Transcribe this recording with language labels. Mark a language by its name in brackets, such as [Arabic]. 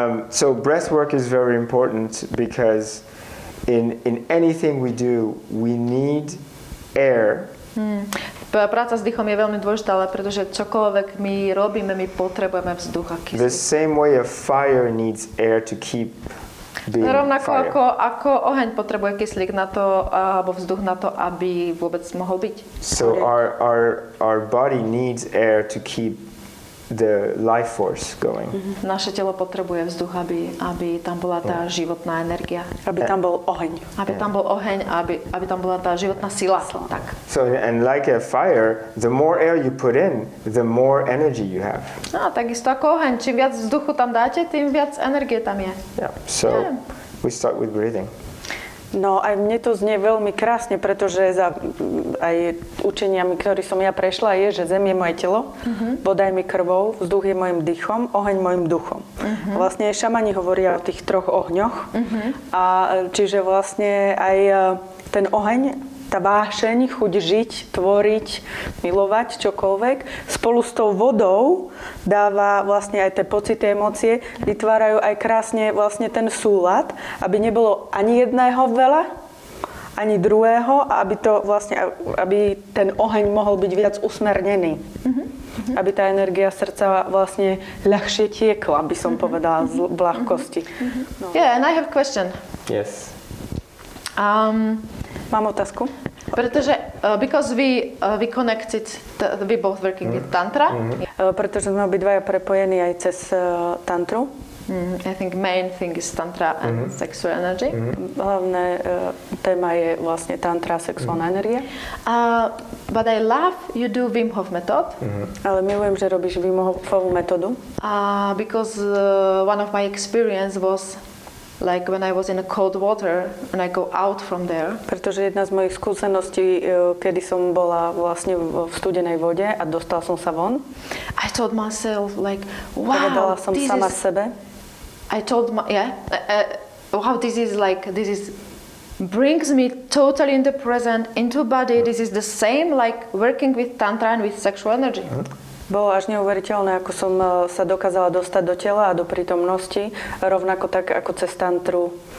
[English] So breath work is very important because in anything we do, we need air. [Slovak] Práca s dýchom je veľmi dôležitá, ale pretože čokoľvek my robíme, my potrebujeme vzduch a kyslík. [English] The same way a fire needs air to keep being [Slovak] rovnako [English] fire. [Slovak] ako oheň potrebuje kyslík na to, alebo vzduch na to, aby vôbec mohol byť. [English] So our body needs air to keep the life force going. [Slovak] Naše telo potrebuje vzduch, aby tam bola tá životná energia. Aby tam bol oheň. Aby tam bol oheň, aby tam bola tá životná sila. Tak. [English] So and like a fire, the more air you put in, the more energy you have. [Slovak] No, takisto ako oheň. Čím viac vzduchu tam dáte, tým viac energie tam je. [English] Yeah. So we start with breathing. [Slovak] No aj mne to znie veľmi krásne, pretože za aj učeniami, ktorý som ja prešla, je, že zem je moje telo, voda je mi krvou, vzduch je mojim dýchom, oheň mojim duchom. Vlastne šamani hovoria o tých 3 ohňoch. A čiže vlastne aj ten oheň, tá vášeň, chuť žiť, tvoriť, milovať, čokoľvek, spolu s tou vodou dáva vlastne aj tie pocity, emócie, vytvárajú aj krásne vlastne ten súlad, aby nebolo ani jedného veľa, ani druhého, a aby ten oheň mohol byť viac usmernený. Aby tá energia srdca vlastne ľahšie tiekla, by som povedala, z ľahkosti. [English] Yeah, and I have a question. Yes. [Slovak] Mám otázku. Pretože, [English] because we connected, we both working with Tantra. [Slovak] Pretože sme obidvaja prepojení aj cez tantru. [English] I think main thing is Tantra and sexual energy. [Slovak] Hlavné téma je vlastne tantra, sexuálna energia. [English] But I love you do Wim Hof method. [Slovak] Ale milujem, že robíš Wim Hofovú metódu. [English] Because one of my experience was like when I was in a cold water and I go out from there. [Slovak] Pretože jedna z mojich skúseností, kedy som bola vlastne v studenej vode a dostal som sa von. [English] I told myself like, wow, [Slovak] povedala som sama sebe. [English] I told wow, this is brings me totally in the present, into body. This is the same like working with Tantra and with sexual energy. [Slovak] Bolo až neuveriteľné, ako som sa dokázala dostať do tela a do prítomnosti, rovnako tak ako cez tantru.